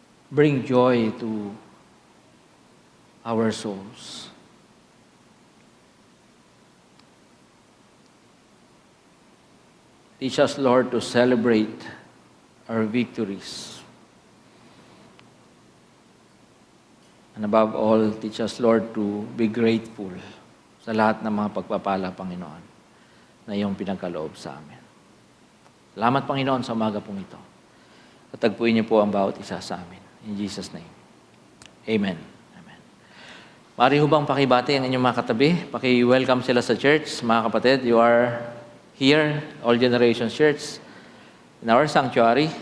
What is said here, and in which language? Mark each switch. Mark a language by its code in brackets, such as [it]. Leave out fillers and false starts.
[en] Bring joy to our souls. Teach us, Lord, to celebrate our victories. And above all, teach us, Lord, to be grateful [tl] sa lahat ng mga pagpapala, Panginoon, na iyong pinagkaloob sa amin. Salamat, Panginoon, sa umaga pong ito. Katagpuin niyo po ang bawat isa sa amin. [en] In Jesus' name. [tl] Amen. Amen. Maaari ho bang pakibati ang inyong mga katabi? Paki-welcome sila sa church. Mga kapatid, [en] you are here, All Generations Church, in our sanctuary.